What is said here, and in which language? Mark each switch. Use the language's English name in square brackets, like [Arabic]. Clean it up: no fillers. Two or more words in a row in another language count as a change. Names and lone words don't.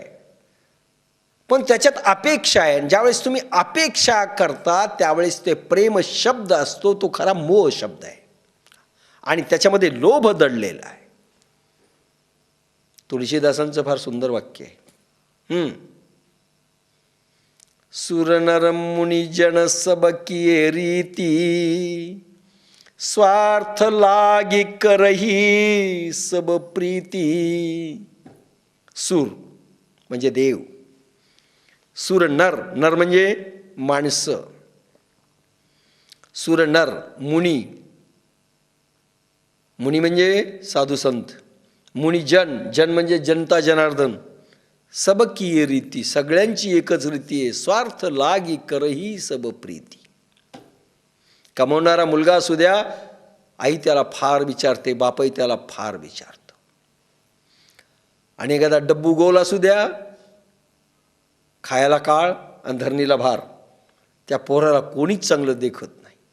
[Marathi] पण त्याच्यात अपेक्षा आहे. ज्यावेळेस तुम्ही अपेक्षा करता त्यावेळेस ते प्रेम शब्द असतो, तो खरा मोह शब्द आहे. आणि त्याच्यामध्ये लोभ दडलेला आहे. तुळशीदासांचं फार सुंदर वाक्य आहे. [Awadhi] सुर नर मुनी जन सब किए रीती, स्वार्थ लागी करही सब प्रीती. [Marathi] सूर म्हणजे देव. [Awadhi] सुर नर, [Marathi] नर म्हणजे माणसं. [Awadhi] सुर नर, [Marathi] मुनी, मुनी म्हणजे साधू संत. [Awadhi] मुनी जन, [Marathi] जन म्हणजे जनता जनार्दन. [Awadhi] सब की रीती, [Marathi] सगळ्यांची एकच रीती आहे. [Awadhi] स्वार्थ लागी करही सब प्रीती. [Marathi] कमवणारा मुलगा असू द्या, आई त्याला फार विचारते, बापही त्याला फार विचारतो. आणि एखादा डब्बू गोल असू द्या, खायला काळ आणि धरणीला भार, त्या पोराला कोणीच चांगलं देखत नाही.